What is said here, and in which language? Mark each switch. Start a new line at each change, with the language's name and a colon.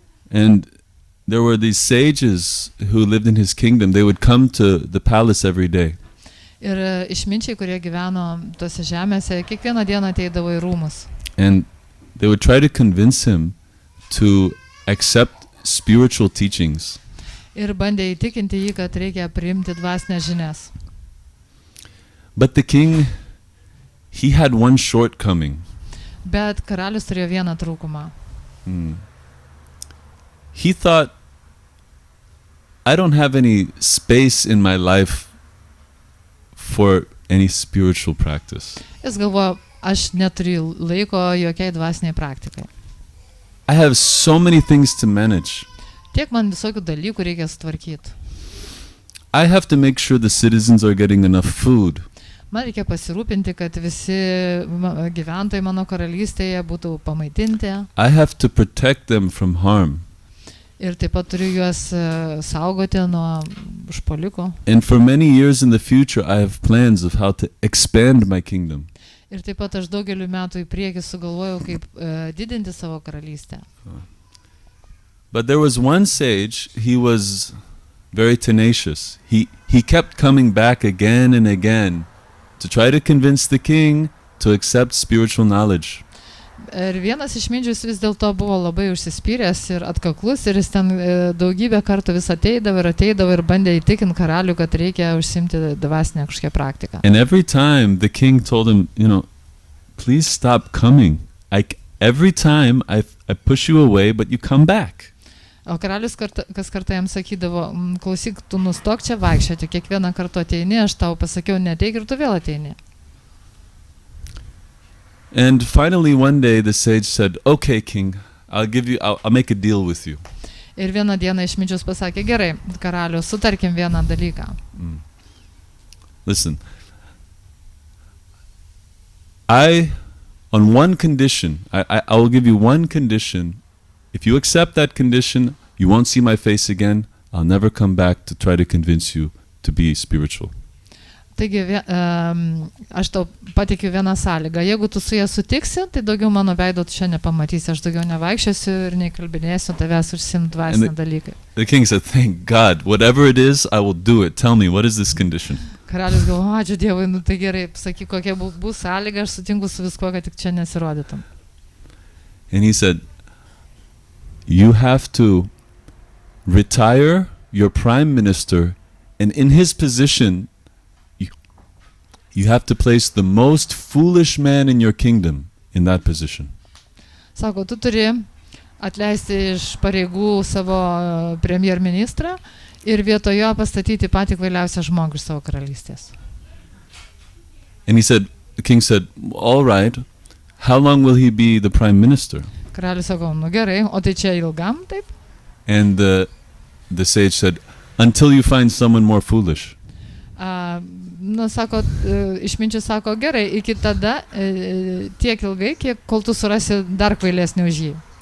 English: And there were these sages who lived in his kingdom. They would come to the palace every day.
Lithuanian: Ir išminčiai, kurie gyveno tose žemėse, kiekvieną dieną ateidavo į rūmus.
English: And they would try to convince him to accept spiritual teachings.
Lithuanian: Ir bandė įtikinti jį, kad reikia priimti dvasinės žinias.
English: But the king, he had one shortcoming.
Lithuanian: Bet karalius turėjo vieną trūkumą.
English: He thought, I don't have any space in my life for any spiritual practice.
Lithuanian: Jis galvojo, aš neturiu laiko jokiai dvasiniai praktikai.
English: I have so many things to manage.
Lithuanian: Tiek man visokių dalykų reikia sutvarkyti.
English: I have to make sure the citizens are getting enough food.
Lithuanian: Man reikia pasirūpinti, kad visi gyventojai mano karalystėje būtų pamaitinti.
English: I have to protect them from harm.
Lithuanian: Ir taip pat turiu juos saugoti nuo užpuolikų.
English: And for many years in the future, I have plans of how to expand my kingdom.
Lithuanian: Ir taip pat aš daugeliu metų į priekį sugalvojau, kaip didinti savo karalystę.
English: But there was one sage, he was very tenacious. He kept coming back again and again to try to convince the king to accept spiritual knowledge.
Lithuanian: Ir vienas išminčius vis dėlto buvo labai užsispyręs ir atkaklus, ir jis ten daugybę kartų vis ateidavo ir bandė įtikinti karalių, kad reikia užsimti dvasinę kažkokią praktiką.
English: And every time the king told him, please stop coming. Every time I push you away, but you come back.
Lithuanian: O karalius kas kartą jam sakydavo, klausyk, tu nustok čia vaikščioti, kiekvieną kartą ateini, aš tau pasakiau neteik ir tu vėl ateini.
English: And finally one day the sage said, okay, king, I'll make a deal with you.
Lithuanian: Ir vieną dieną išminčius pasakė, gerai, karalius, sutarkim vieną dalyką.
English: Listen, on one condition, I will give you one condition. If you accept that condition, you won't see my face again. I'll never come back to try to convince you to be spiritual.
Lithuanian: Taigi, aš tau patikiu vieną sąlygą. Jeigu tu su ja sutiksi, tai daugiau mano veido tu čia nepamatysi. Aš daugiau nevaikščiosiu ir nekalbinėsiu tavęs užsiimti dvasinį dalyką.
English: The king said, thank God, whatever it is, I will do it. Tell me, what is this condition?
Lithuanian: Karalius galvoja, ačiū Dievui, tai gerai, sakyk, kokia bus sąlyga, aš sutinku su viskuo, kad tik čia nesirodytum.
English: And he said, you have to retire your prime minister, and in his position, you have to place the most foolish man in your kingdom in that position.
Lithuanian: Sako, tu turi atleisti iš pareigų savo premjerministrą ir vietojo pastatyti patį kvailiausią žmogų iš savo karalystės.
English: And the king said, all right, how long will he be the prime minister?
Lithuanian: Karalius sako, nu gerai, o tai čia ilgam taip?
English: And the sage said, until you find someone more foolish.
Lithuanian: Sako, išminčius sako, gerai, iki tada tiek ilgai, kol tu surasi dar kvailesnį už jį.